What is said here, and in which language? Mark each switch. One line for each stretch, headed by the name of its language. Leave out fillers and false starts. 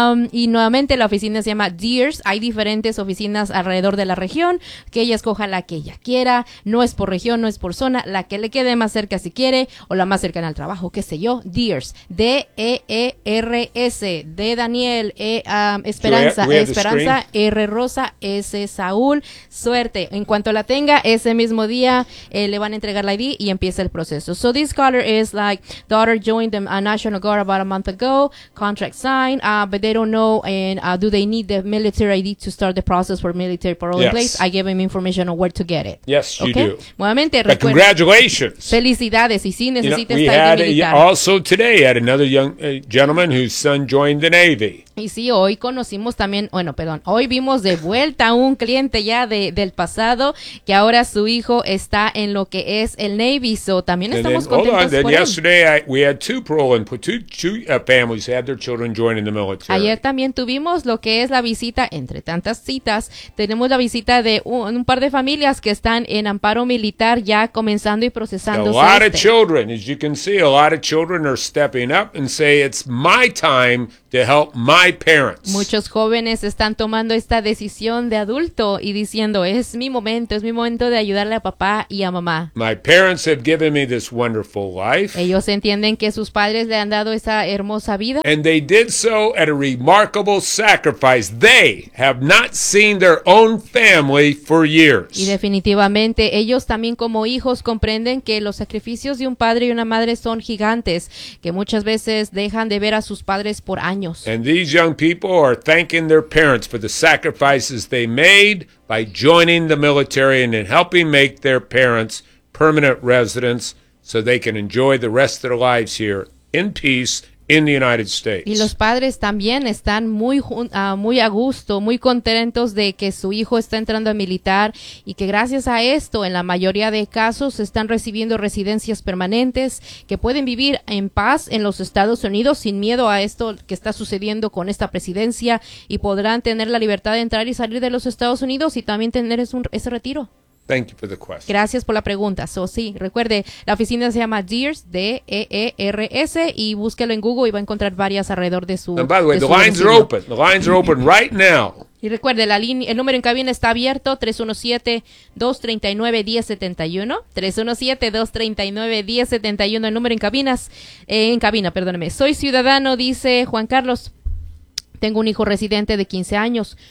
Spanish: Y nuevamente la oficina se llama DEERS, hay diferentes oficinas alrededor de la región, que ella escoja la que ella quiera, no es por región, no es por zona, la que le quede más cerca si quiere, o la más cercana al trabajo, qué sé yo, DEERS, DEERS, D Daniel, Esperanza, Esperanza, R Rosa, S Saúl, suerte. En cuanto la tenga, ese mismo día le van a entregar la ID y empieza el proceso.
English: So this caller is like, daughter joined the National Guard about a month ago, contract signed, but they don't know, and do they need the military ID to start the process for military parole in place? I gave him information on where to get it. Yes, you okay? do.
Spanish: Nuevamente, recuerda.
English: Congratulations.
Spanish: Felicidades. Y sí, necesitas estar en militar.
English: Also today had another young gentleman whose son joined the Navy.
Spanish: Y sí, hoy conocimos también, bueno, perdón, hoy vimos de vuelta a un cliente ya del pasado, que ahora su hijo está en lo que es el Navy, so también estamos contentos por él.
English: Yesterday we had two parole and two families had their children joining the military.
Spanish: Ayer también tuvimos lo que es la visita, entre tantas citas, tenemos la visita de un par de familias que están en amparo militar ya comenzando y procesando.
English: A lot of children, as you can see, a lot of children are stepping up and say, it's my time to help my parents.
Spanish: Muchos jóvenes están tomando esta decisión de adulto y diciendo, es mi momento de ayudarle a papá y a mamá.
English: My parents have given me this wonderful life.
Spanish: Ellos entienden que sus padres le han dado esa hermosa vida.
English: And they did so at a remarkable sacrifice. They have not seen their own family for years.
Spanish: Y definitivamente, ellos también como hijos comprenden que los sacrificios de un padre y una madre son gigantes, que muchas veces dejan de ver a sus padres por años.
English: And these young people are thanking their parents for the sacrifices they made by joining the military and in helping make their parents permanent residents so they can enjoy the rest of their lives here in peace in the United States.
Spanish: Y los padres también están muy a gusto, muy contentos de que su hijo está entrando a militar y que gracias a esto, en la mayoría de casos, están recibiendo residencias permanentes que pueden vivir en paz en los Estados Unidos sin miedo a esto que está sucediendo con esta presidencia y podrán tener la libertad de entrar y salir de los Estados Unidos y también tener ese retiro.
English: Thank you for the question.
Spanish: Gracias por la pregunta. So, sí, recuerde, la oficina se llama Dears, D-E-E-R-S, y búsquelo en Google y va a encontrar varias alrededor de su...
English: And by the way, The lines are open right now.
Spanish: Y recuerde, el número en cabina está abierto, 317-239-1071, 317-239-1071, el número en cabina. Soy ciudadano, dice Juan Carlos. Tengo un hijo residente de 15 años.